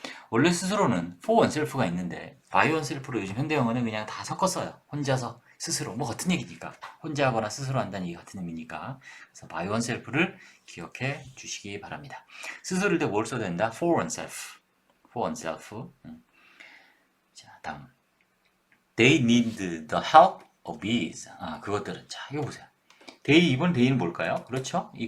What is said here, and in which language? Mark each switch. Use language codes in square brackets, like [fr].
[ko] 원래 스스로는 for oneself가 있는데 by oneself로 요즘 현대영어는 그냥 다 섞었어요. 혼자서 스스로 뭐 같은 얘기니까 혼자 하거나 스스로 한다는 얘기 같은 의미니까 그래서 by oneself를 기억해 주시기 바랍니다. 스스로일 때 뭘 써야 된다? [en] for oneself. for oneself. [ko] 자, 다음. [en] They need the help of bees. [ko] 그것들은 자, 이거 보세요. 이번 데이는 뭘까요? 그렇죠?